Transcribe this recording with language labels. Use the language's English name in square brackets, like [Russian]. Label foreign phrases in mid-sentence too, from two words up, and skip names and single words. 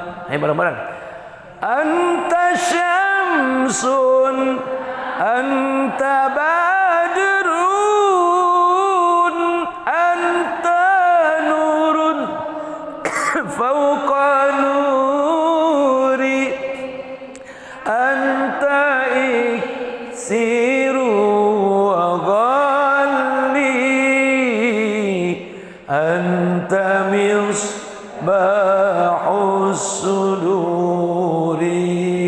[Indonesian] Ayo bareng-bareng. [Arabic] أنت شمس أنت بدر أنت نور فوق نور أنت إكسير وغالي أنت مصباح الصدور.